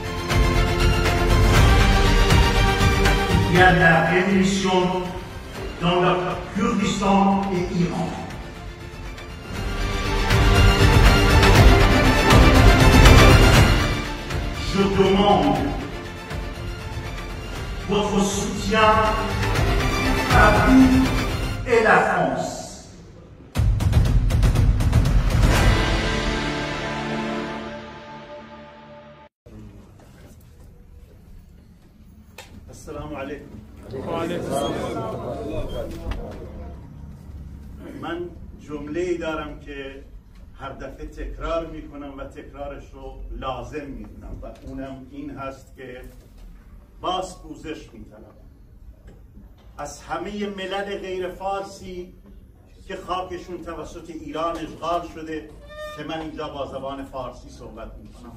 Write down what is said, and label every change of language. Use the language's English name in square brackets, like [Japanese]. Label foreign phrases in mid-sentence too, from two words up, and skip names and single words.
[French] Il y a la révolution dans le Kurdistan et Iran. Je demande votre soutien à vous et la France. [Persian] السلام علیکم. من جمله‌ای دارم که هر دفعه تکرار میکنم و تکرارش رو لازم میدونم و اونم این هست که باز پوزش میطلبم از همه ملل غیر فارسی که خاکشون توسط ایران اشغال شده که من اینجا با زبان فارسی صحبت میکنم.